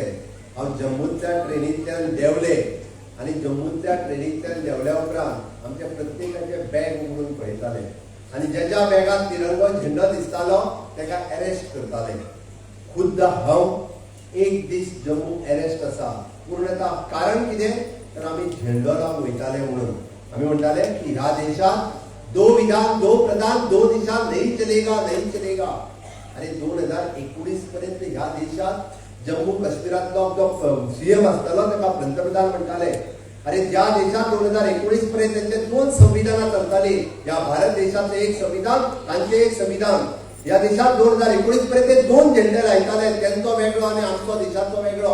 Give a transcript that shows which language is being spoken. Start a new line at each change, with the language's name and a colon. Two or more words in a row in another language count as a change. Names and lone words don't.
Konkani: हांव जम्मूंतल्या ट्रेनींतल्यान देंवले आनी जम्मूंतल्या ट्रेनींतल्यान देंवल्या उपरांत आमच्या प्रत्येकाचे बॅग उगडून पळयताले आणि ज्याच्या बॅगात तिरंगो झेंडो दिसतालो त्याला अरेस्ट करताले. खुद्द हांव एक दीस जम्मू अरेस्ट असा पूर्णतः कारण कितें तर आम्ही झेंडो लावन वयताले म्हणून. आम्ही म्हणटाले की ह्या देशात
Hindi: दो विधान दो प्रधान दो दिशा नहीं चलेगा नहीं चलेगा.
Konkani: आणि 2019 पर्यंत ह्या देशात जम्मू काश्मीरातलो जो सीएम असतालो ताका पंतप्रधान म्हणटाले. अरे ज्या देशात 2019 पर्यंत त्यांचे 2 संविधान चलताली. या भारत देशाचे एक संविधान तांचे एक संविधान. या देशात 2019 पर्यंत 2 झेंडे लायताले, त्यांचो वेगळो आणि आमचो देशाचो वेगळो.